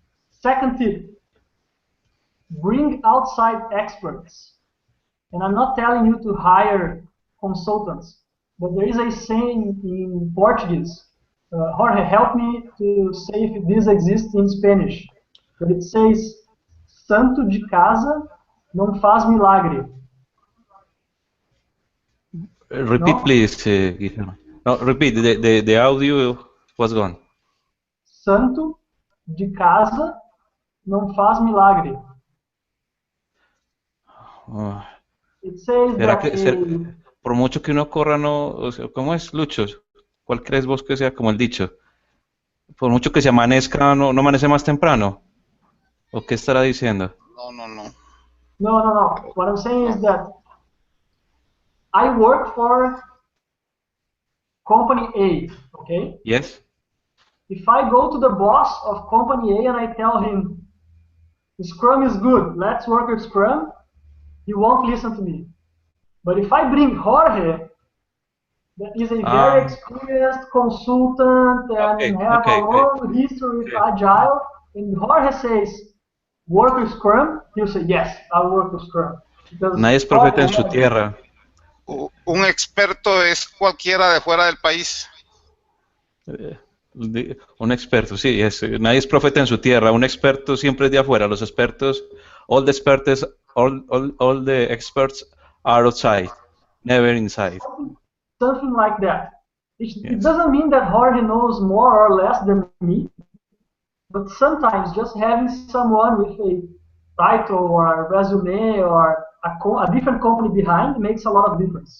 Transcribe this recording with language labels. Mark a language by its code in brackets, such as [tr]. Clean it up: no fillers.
[en] Second tip, bring outside experts. And I'm not telling you to hire consultants, but there is a saying in Portuguese. Jorge, help me to say if this exists in Spanish. But it says, [pt] santo de casa não faz milagre. [en] Repeat, No? please, Guilherme. No, repeat. The audio was gone. [pt] Santo de casa não faz milagre. [en] It says [es] ¿Será [en] that [es] que por mucho que uno corra, no? O sea, ¿cómo es, Lucho? ¿Cuál crees vos que sea como el dicho? Por mucho que se amanezca, no amanece más temprano. ¿O qué estará diciendo? No. [en] What I'm saying is that I work for company A, okay? Yes. If I go to the boss of company A and I tell him, Scrum is good, let's work with Scrum, he won't listen to me. But if I bring Jorge, that is a very experienced consultant and have a long history with Agile, and Jorge says, work with Scrum, he'll say, yes, I'll work with Scrum. [es] Nadie es profeta en su tierra. Un experto es cualquiera de fuera del país. Un experto, sí, nadie es profeta en su tierra. Un experto siempre es de afuera. Los expertos, [en] all the experts are outside, never inside. Something like that. It doesn't mean that Jorge knows more or less than me, but sometimes just having someone with a title or a resume or a different company behind makes a lot of difference.